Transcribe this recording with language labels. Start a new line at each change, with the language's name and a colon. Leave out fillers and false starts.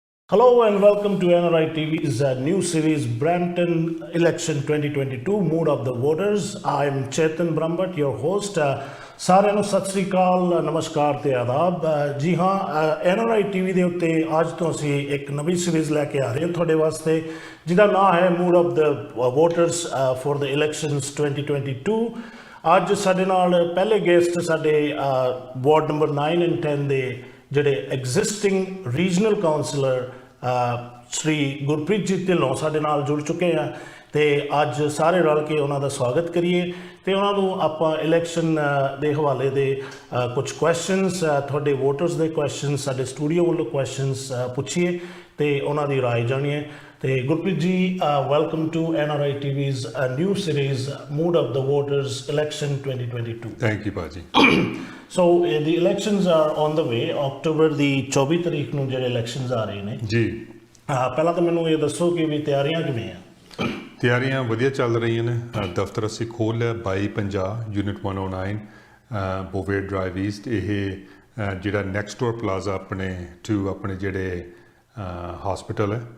English: Hello and welcome to NRI TV's new series Brampton Election 2022 Mood of the Voters. I'm Chetan Brahmbhatt, your host.
Punjabi: ਸਾਰਿਆਂ ਨੂੰ ਸਤਿ ਸ੍ਰੀ ਅਕਾਲ, ਨਮਸਕਾਰ ਤੇ ਆਦਾਬ। ਜੀ ਹਾਂ, NRI TV ਦੇ ਉੱਤੇ ਅੱਜ ਤੋਂ ਅਸੀਂ ਇੱਕ ਨਵੀਂ ਸੀਰੀਜ਼ ਲੈ ਕੇ ਆ ਰਹੇ ਹਾਂ ਤੁਹਾਡੇ ਵਾਸਤੇ, ਜਿਹਦਾ ਨਾਮ ਹੈ mood of the voters for the elections 2022। ਅੱਜ ਸਾਡੇ ਨਾਲ ਪਹਿਲੇ ਗੈਸਟ ਸਾਡੇ ਵਾਰਡ ਨੰਬਰ 9 ਐਂਡ 10 ਦੇ ਜਿਹੜੇ ਐਗਜ਼ਿਸਟਿੰਗ ਰੀਜਨਲ ਕਾਉਂਸਲਰ ਸ਼੍ਰੀ ਗੁਰਪ੍ਰੀਤ ਜੀ ਢਿੱਲੋਂ ਸਾਡੇ ਨਾਲ ਜੁੜ ਚੁੱਕੇ ਆ, ਤੇ ਅੱਜ ਸਾਰੇ ਰਲ ਕੇ ਉਹਨਾਂ ਦਾ ਸਵਾਗਤ ਕਰੀਏ ਤੇ ਉਹਨਾਂ ਨੂੰ ਆਪਾਂ ਇਲੈਕਸ਼ਨ ਦੇ ਹਵਾਲੇ ਦੇ ਕੁਝ ਕੁਐਸਚਨਸ, ਤੁਹਾਡੇ ਵੋਟਰਸ ਦੇ ਕੁਐਸਚਨਸ, ਸਾਡੇ ਸਟੂਡੀਓ ਵੱਲੋਂ ਕੁਐਸਚਨਸ ਪੁੱਛੀਏ ਤੇ ਉਹਨਾਂ ਦੀ ਰਾਏ ਜਾਣੀਏ। ਤੇ Gurpreet ji,
English: Welcome to NRI TV's new series Mood of the Voters Election 2022। Thank you ਭਾਜੀ। So the elections are on the way।
Punjabi: October ਦੀ 24 ਤਰੀਕ ਨੂੰ ਜਿਹੜੇ ਇਲੈਕਸ਼ਨਸ ਆ ਰਹੇ ਨੇ ਜੀ, ਪਹਿਲਾਂ ਤਾਂ ਮੈਨੂੰ ਇਹ ਦੱਸੋ ਕਿ ਵੀ ਤਿਆਰੀਆਂ ਕਿਵੇਂ ਆ? ਤਿਆਰੀਆਂ ਵਧੀਆ ਚੱਲ ਰਹੀਆਂ ਨੇ। ਦਫ਼ਤਰ ਅਸੀਂ ਖੋਲ੍ਹ ਲਿਆ 2250 ਯੂਨਿਟ 109 ਬੋਵੇਰ ਡਰਾਈਵ ਈਸਟ। ਇਹ ਜਿਹੜਾ ਨੈਕਸਟ ਡੋਰ ਪਲਾਜ਼ਾ ਆਪਣੇ ਜਿਹੜੇ ਹਸਪੀਟਲ ਹੈ,